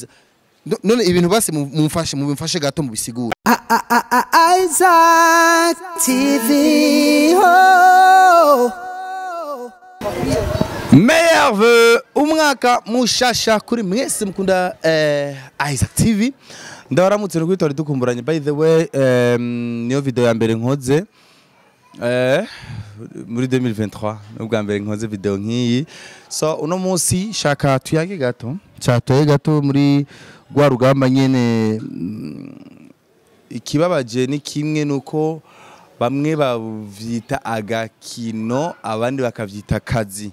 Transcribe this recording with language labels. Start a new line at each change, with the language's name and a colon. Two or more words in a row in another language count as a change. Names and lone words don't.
Rundi: None ibintu base mumfashe gato mu bisigura. Isaac TV ho
French: meilleur vœu
Rundi: umwaka mushasha kuri mwese mukunda Isaac TV. Ndabaramutse n'uko twari dukumburanye.
English: By the way,
Rundi: niyo video ya mbere nkoze muri 2023 n'ubwa mbere nkoze video nk'iyi. So uno munsi shaka tuyage gato muri gwa rugamba nyene. Ikibabaje ni kimwe nuko bamwe bavyita agakino abandi bakavyita akazi.